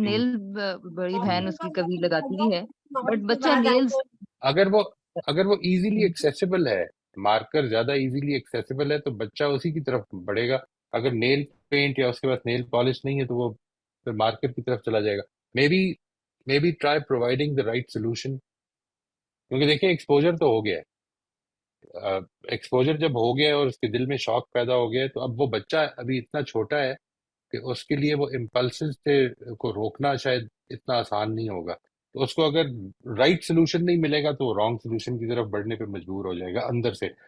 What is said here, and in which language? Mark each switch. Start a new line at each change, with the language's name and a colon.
Urdu: نیل بڑی بہن اس کی کبھی لگاتی بھی ہے، بٹ کے بچہ بعد نیلز. اگر وہ ایزیلی ایکسیسیبل ہے، مارکر زیادہ ایزیلی ایکسیسیبل ہے تو بچہ اسی کی طرف بڑھے گا. اگر نیل پینٹ یا اس کے پاس نیل پالش نہیں ہے تو وہ پھر مارکر کی طرف چلا جائے گا.
English: Maybe try providing the right solution.
Urdu: کیونکہ دیکھیں ایکسپوجر تو ہو گیا ہے. ایکسپوجر جب ہو گیا ہے اور اس کے دل میں شوق پیدا ہو گیا ہے تو اب وہ بچہ ابھی اتنا چھوٹا ہے کہ اس کے لیے وہ امپلسز کو روکنا شاید اتنا آسان نہیں ہوگا. تو اس کو اگر رائٹ سولوشن نہیں ملے گا تو وہ رانگ سولوشن کی طرف بڑھنے پہ مجبور ہو جائے گا اندر سے.